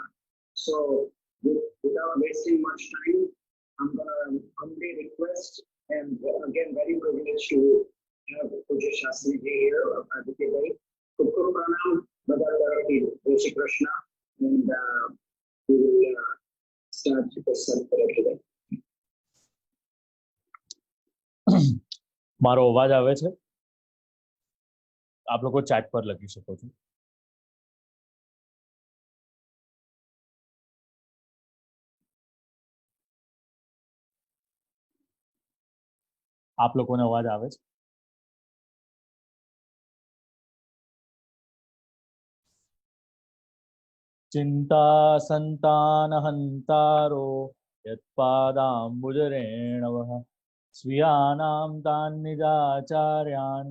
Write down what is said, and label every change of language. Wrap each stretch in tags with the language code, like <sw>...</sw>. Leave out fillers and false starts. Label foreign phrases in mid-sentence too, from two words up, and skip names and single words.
<en>So without wasting much time, I'm going to humbly request, and again, very privileged to have Pujya Shastri ji here, Aditya Bhai. Kukku Pranam, Bhagavad Jai Krishna, and we will start the self-prayer today.</en> <gu>મારો અવાજ આવે છે? આપ લોકો ચેટ પર લખી શકો છો. આપ લોકોને અવાજ આવે છે?</gu> <sa>चिंता संतान हंतारो यत्पादाम्बुजरेणवः स्वीयानां तान् निजाचार्यान्</sa>